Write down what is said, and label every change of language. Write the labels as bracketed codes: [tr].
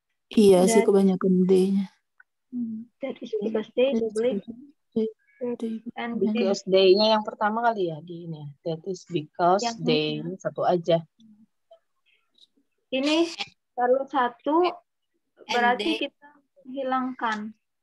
[id] Iya sih kebanyakan day-nya. [en] That is because they believe. And because they- [id] nya yang pertama kali ya di ini. [en] That is because [id] yang they satu aja. Ini kalau satu berarti kita hilangkan.